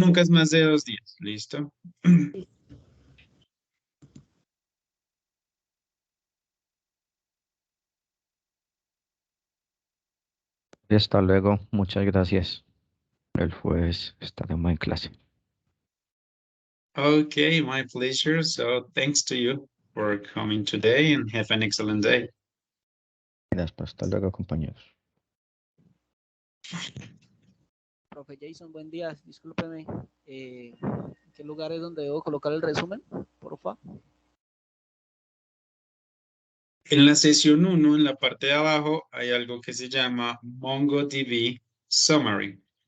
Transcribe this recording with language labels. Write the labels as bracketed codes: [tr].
[es] nunca es más de 2 días, ¿listo? Hasta luego, muchas gracias. El jueves estaremos en clase. [en] Okay, my pleasure. So thanks to you for coming today and have an excellent day. [es] Gracias, hasta luego, compañeros. Profe Jason, buen día. Discúlpeme. ¿En qué lugar es donde debo colocar el resumen? Porfa. En la sesión 1, en la parte de abajo, hay algo que se llama MongoDB Summary.